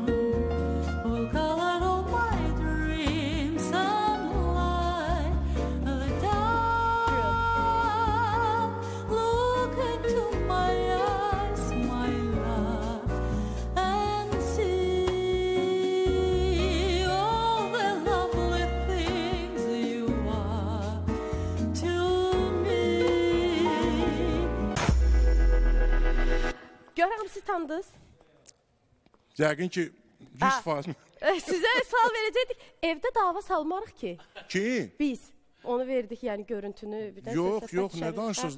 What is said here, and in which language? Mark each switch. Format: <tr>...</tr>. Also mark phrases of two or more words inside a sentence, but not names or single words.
<en>Will color all my dreams sunlight the dawn. Look into my eyes, my love, and see all the lovely things you are to me.</en> <az>Görürəm siz tanıdınız. Yəqin ki, 100%. Sizə sual verəcəkdik. Evdə dava salmarıq ki. Ki? Biz onu verdik, yəni görüntünü. Bir də Yox, səs yox, düşərik. nə danışırsınız?</az>